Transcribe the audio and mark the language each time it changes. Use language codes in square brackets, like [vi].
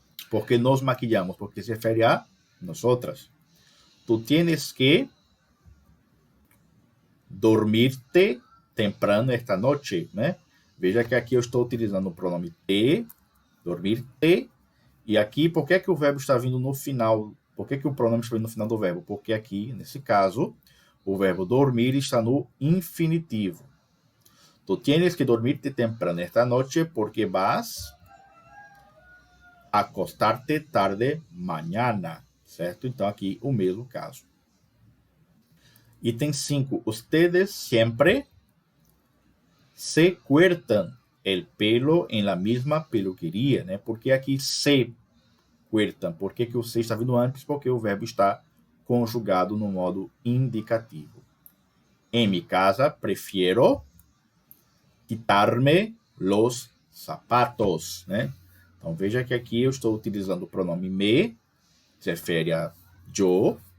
[es] ¿Por que nos maquillamos? Porque [pt] se refere [es] a nosotras. Tú tienes que dormirte temprano esta noche, né? [pt] Veja que aqui eu estou utilizando o pronome te, dormir-te, e aqui, por que o verbo está vindo no final? Por que o pronome está vindo no final do verbo? Porque aqui, nesse caso, o verbo dormir está no infinitivo. [es] Tú tienes que dormirte temprano esta noche porque vas a acostarte tarde mañana, certo? [pt] Então, aqui, o mesmo caso. Item 5. [es] Ustedes siempre se cortan el pelo en la misma peluquería, né? [pt] Porque aqui se cortan. Por que o se está vindo antes? Porque o verbo está conjugado no modo indicativo. [es] En mi casa prefiero quitarme los zapatos, né? [pt] Então, veja que aqui eu estou utilizando o pronome me, se refere a yo.